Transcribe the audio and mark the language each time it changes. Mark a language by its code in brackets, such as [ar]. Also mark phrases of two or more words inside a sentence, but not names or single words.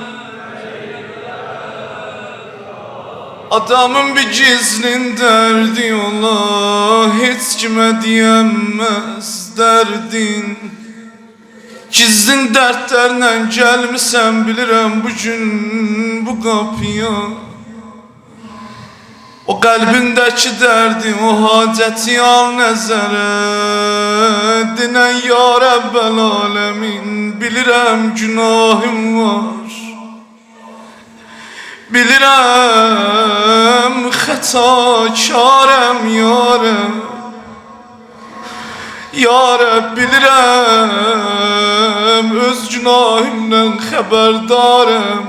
[tr] Adamın bir gizlin derdi ola, hiç kime diyemez derdin. Gizlin dertlerle gelmişsen bilirəm bugün bu kapıya. O kalbindeki derdi, o haceti al nəzərə. [az] Dinən [ar] يا رب العالمين, [az] bilirəm günahım var. Bilirəm xətakarəm [ar] يا رب. يا رب [az] bilirəm, öz günahımdan xəbərdarım.